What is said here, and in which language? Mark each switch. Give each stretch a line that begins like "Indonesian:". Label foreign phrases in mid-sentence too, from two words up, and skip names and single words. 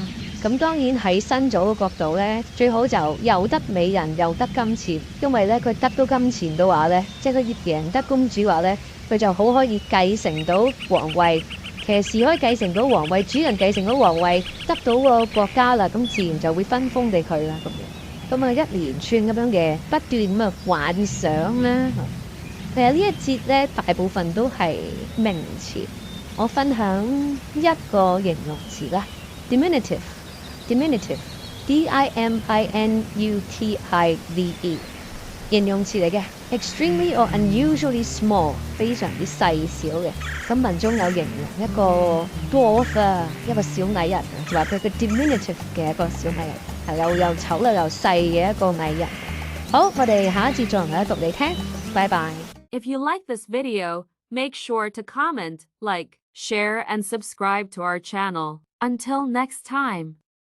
Cantonese: 咁當然喺新組嘅角度呢，最好就又得美人又得金錢，因為呢，佢得到金錢嘅話呢，即係佢贏得公主話呢，佢就好可以繼承到皇位，騎士可以繼承到皇位，主人繼承到皇位，得到個國家啦，咁自然就會分封俾佢啦咁樣。咁啊一連串咁樣嘅不斷咁嘅幻想啦。其實呢一節呢，大部分都係名詞，我分享一個形容詞啦 ，diminutive， D-I-M-I-N-U-T-I-V-E，形容詞嚟嘅
English: ，extremely or unusually small，
Cantonese: 非常之細小嘅。咁文中有形容一個 dwarf 啊，一個小矮人，就話佢個 diminutive 嘅一個小矮人，係又醜又細嘅一個矮人。好，我哋下一節再嚟讀你聽，拜拜。
English: If you like this video, make sure to comment, like, share, and subscribe to our channel. Until next time.